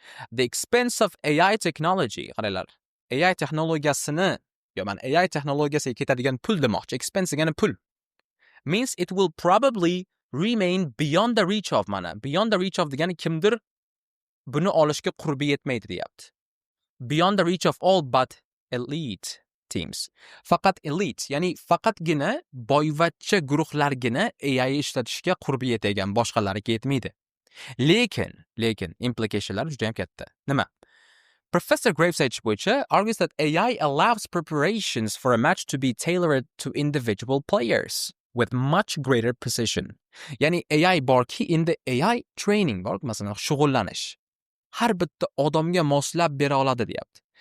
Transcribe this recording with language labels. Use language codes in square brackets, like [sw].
[uz] The expense of AI technology, qaranglar, AI texnologiyasini, AI texnologiyasiga ketadigan pul demoqchi, expense degani pul, means it will probably remain beyond the reach of beyond the reach of degani kimdir buni olishga qurbi yetmaydi deyapti. [en] Beyond the reach of all but elite teams. [uz] Faqat elite, ya'ni faqatgina boyvachcha guruhlargina AI ishlatishga qurbi yetadigan, boshqalariga yetmaydi. Lekin implicationlar juda ham katta. Nima? [en] Professor Graves bo'yicha argues that AI allows preparations for a match to be tailored to individual players with much greater precision. [uz] Ya'ni AI borki, endi AI training bor, masalan, shug'ullanish har bitta odamga moslab bera oladi deyapti.